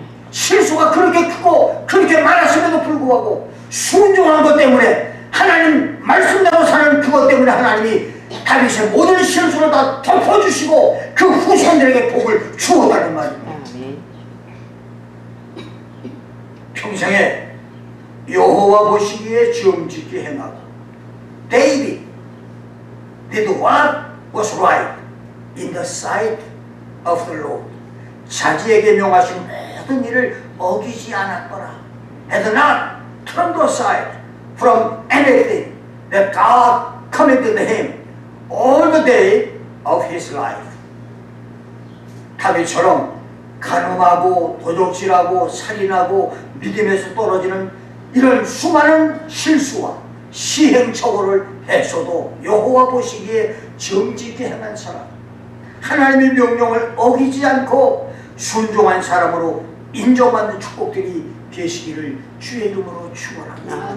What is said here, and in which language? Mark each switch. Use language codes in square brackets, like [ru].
[ko] 실수가 그렇게 크고 그렇게 많았음에도 불구하고 순종한 것 때문에, 하나님 말씀대로 사는 그것 때문에 하나님이 다윗의 모든 실수를 다 덮어주시고 그 후손들에게 복을 주었다는 말입니다. 평생에 여호와 보시기에 정직히 행하고, [en] David did what was right in the sight of the Lord. [ko] 자기에게 명하신 모든 일을 어기지 않았더라. [en] Had not turned aside from anything that God commanded him all the day of his life. [ko] 다윗처럼 간음하고 도적질하고 살인하고 믿음에서 떨어지는 이런 수많은 실수와 시행착오를 했어도 여호와 보시기에 정직히 행한 사람, 하나님의 명령을 어기지 않고 순종한 사람으로 인정받는 축복들이 계시기를 주의 이름으로 축원합니다.